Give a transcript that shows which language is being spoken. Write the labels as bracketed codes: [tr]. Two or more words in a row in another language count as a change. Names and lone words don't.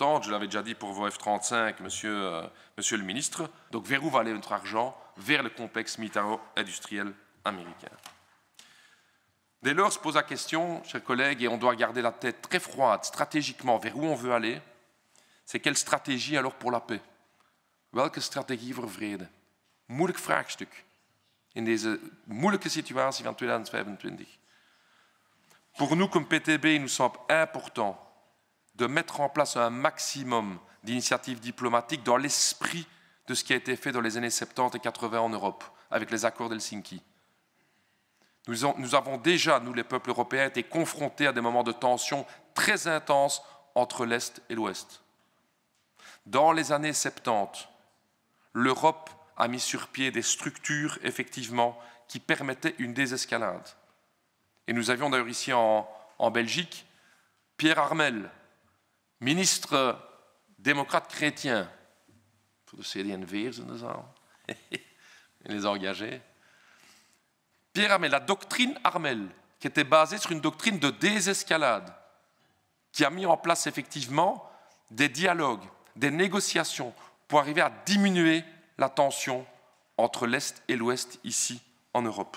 [fr] Je l'avais déjà dit pour vos F-35, monsieur le ministre. Donc, vers où va aller notre argent? Vers le complexe militaro-industriel américain. Dès lors, se pose la question, chers collègues, et on doit garder la tête très froide, stratégiquement, vers où on veut aller, c'est quelle stratégie alors pour la paix? [nl] Welke strategie voor vrede? Moeilijk vraagstuk in deze moeilijke situatie van 2025. [fr] Pour nous, comme PTB, il nous semble important de mettre en place un maximum d'initiatives diplomatiques dans l'esprit de ce qui a été fait dans les années 70 et 80 en Europe, avec les accords d'Helsinki. Nous avons déjà, nous les peuples européens, été confrontés à des moments de tension très intenses entre l'Est et l'Ouest. Dans les années 70, l'Europe a mis sur pied des structures, effectivement, qui permettaient une désescalade. Et nous avions d'ailleurs ici en Belgique Pierre Harmel, ministre démocrate chrétien, [nl] voor de CD&V'ers in de zaal, [fr] les engagés. Pierre Harmel, la doctrine Harmel, qui était basée sur une doctrine de désescalade, qui a mis en place effectivement des dialogues, des négociations pour arriver à diminuer la tension entre l'Est et l'Ouest ici en Europe.